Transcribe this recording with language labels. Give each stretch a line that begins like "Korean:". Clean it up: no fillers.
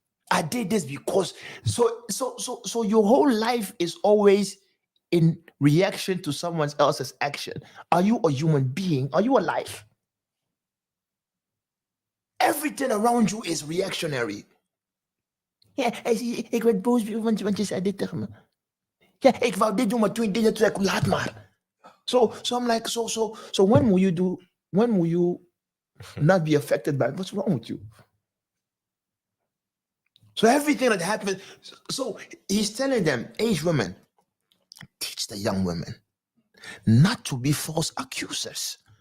English: I did this because so your whole life is always in reaction to someone else's action. Are you a human being? Are you alive? Everything around you is reactionary.
Dutch: Ja, ik werd boos want je zei dit tegen me. Ja, ik wou dit doen, maar toen je dit zei, laat maar.
English: So I'm like, so when will you not be affected by it? What's wrong with you? So everything that happens, so he's telling them, aged women, teach the young women not to be false accusers.